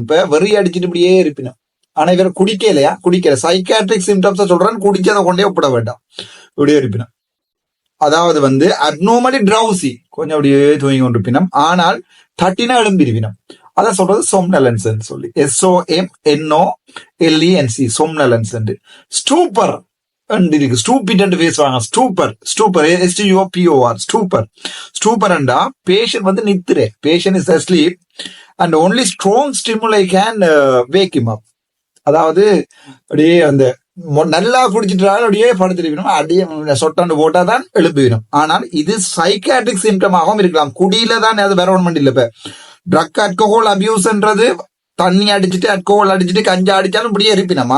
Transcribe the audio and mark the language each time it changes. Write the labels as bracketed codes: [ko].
[ta] இப்ப வெறி அடிச்சுட்டு இப்படியே இருப்பினும், ஆனா இவரை குடிக்கல. சைக்காட்ரிக் சிம்டம்ஸ் சொல்றேன், குடிச்சதை கொண்டே ஒப்பிட வேண்டாம், இப்படியே இருப்பினும். அதாவது வந்து அப்நார்மலி ட்ரௌசி, கொஞ்சம் அப்படியே தூங்கி கொண்டிருப்பினும், ஆனால் தட்டினா எழும்பிருப்பினும், அதான் சொல்றது சொம்னலன்ஸ் சொல்லி. SOMNOLENC சொம்னலன்ஸ். ஸ்டூப்பர் இருக்கு, ஸ்டூபிட் என்று பேசுவாங்க. [en] stupor STUPOR [ta] ஸ்டூப்பர்ண்டா பேஷண்ட் வந்து நித்திரே, [en] Patient is asleep and only strong stimuli can wake him up. [ta] அதாவது அப்படியே அந்த நல்லா குடிச்சிட்டாலும் அப்படியே படுத்திருக்கணும், அப்படியே சொட்டாண்டு போட்டாதான் எழுப்பிவிடும். ஆனால் இது சைக்காட்ரிக் சிம்டமாகவும் இருக்கலாம். குடியில தான் அது வேற ஒன்றும் இல்லை. இப்ப ட்ரக் அல்கஹால் அபியூஸ்ன்றது தண்ணி அடிச்சுட்டு அல்கோஹால் அடிச்சுட்டு கஞ்சா அடிச்சாலும் இப்படியே இருப்பினோம்.